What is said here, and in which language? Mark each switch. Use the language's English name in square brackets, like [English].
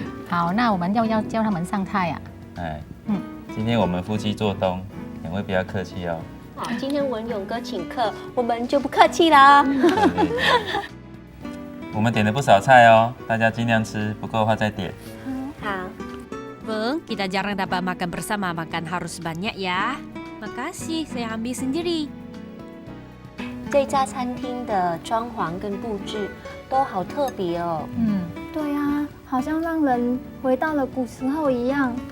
[Chinese] 好，那我们要叫他们上菜啊。哎，今天我们夫妻做东，两位不要客气哦。好，今天文勇哥请客，我们就不客气啦。我们点了不少菜哦，大家尽量吃，不够的话再点。好， [Indonesian] Bang, kita jarang dapat makan bersama, makan harus banyak ya. Makasih, saya ambil sendiri. [Chinese] 这家餐厅的装潢跟布置都好特别哦。对啊，好像让人回到了古时候一样。